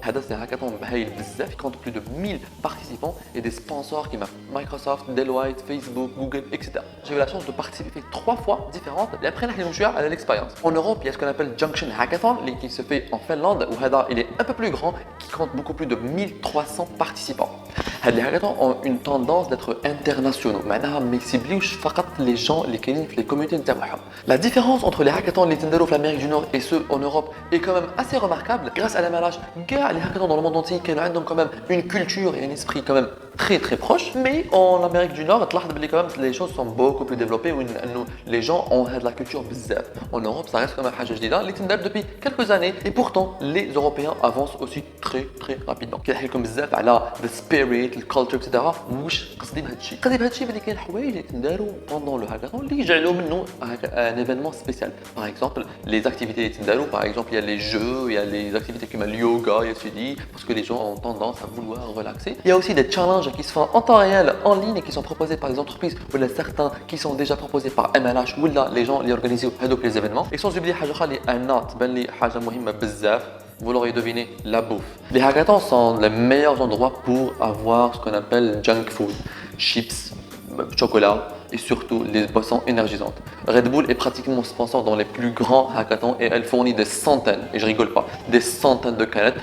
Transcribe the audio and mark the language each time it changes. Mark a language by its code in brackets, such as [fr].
[fr] C'est un hackathon qui compte plus de 1000 participants et des sponsors qui Microsoft, Deloitte, Facebook, Google, etc. J'ai eu la chance de participer 3 fois différentes et après à l'expérience. En Europe, il y a ce qu'on appelle Junction Hackathon qui se fait en Finlande où il est un peu plus grand, qui compte beaucoup plus de 1300 participants. Les hackathons ont une tendance d'être internationaux. [ar] معناها ما يسيبليوش فقط [fr] les gens les [ar] كاينين في [fr] les communautés [ar] نتاعهم. [fr] La différence entre les hackathons [ar] اللي تنداروا [fr] في l'Amérique du Nord et ceux en Europe est quand même assez remarquable. Grâce à la MLH, les hackathons dans le monde entier [ar] كانوا عندهم [fr] quand même une culture et un esprit quand même très proche. Mais en Amérique du Nord, quand même les choses sont beaucoup plus développées où les gens ont de la culture بزاف. En Europe, ça reste quand même [ar] حاجة جديدة اللي تندار [fr] depuis quelques années et pourtant les Européens avancent aussi très rapidement. [ar] كنحكي لكم بزاف على [fr] the spirit, le culture, etc. [ar] واش قصدي بهذا الشيء؟ قصدي بهذا الشيء اللي كاين حوايج اللي تنداروا [fr] pendant le hackathon [ar] اللي يجعلوا منه [fr] un événement spécial. Par exemple, les activités [ar] اللي تنداروا, [fr] par exemple, il y a les jeux, il y a les activités comme le yoga, il y a ceci, parce que les gens ont tendance à vouloir relaxer. Il y a aussi des challenges qui se font en temps réel, en ligne et qui sont proposés par les entreprises ou certains qui sont déjà proposés par MLH ou là les gens les organisent les événements. Et sans oublier [ar] حاجة أخرى اللي un تبان لي حاجة مهمة بزاف. [fr] Vous l'aurez deviné, la bouffe. Les hackathons sont les meilleurs endroits pour avoir ce qu'on appelle junk food, chips, chocolat et surtout les boissons énergisantes. Red Bull est pratiquement sponsor dans les plus grands hackathons et elle fournit des centaines, et je rigole pas, des centaines de canettes.